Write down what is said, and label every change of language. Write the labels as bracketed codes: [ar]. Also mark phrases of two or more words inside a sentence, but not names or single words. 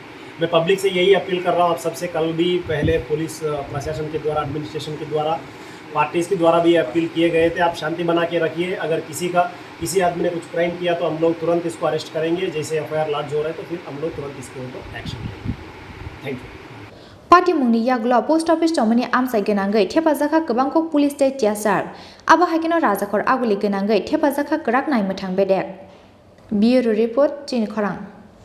[hi] मैं पब्लिक से यही अपील कर रहा हूँ आप सबसे, कल भी पहले पुलिस प्रशासन के द्वारा, एडमिनिस्ट्रेशन के द्वारा, पार्टीज़ के द्वारा भी अपील किए गए थे, आप शांति बना के रखिए। अगर किसी आदमी ने कुछ क्राइम किया तो हम लोग तुरंत इसको अरेस्ट करेंगे। जैसे [en] FIR launch [hi] हो रहा है तो फिर हम लोग तुरंत इसके ऊपर एक्शन लेंगे। [en] Thank you. [trp] Party Mungni Yaglo [en] Post Office [trp] Chomani Amsai Genangai Thepazaka Kabangko Police State Tiasar Aba Hakino Razakor Aguli Genangai Thepazaka Krak Nai Mathang Bedek [en] Bureau Report [trp] Chin Khorang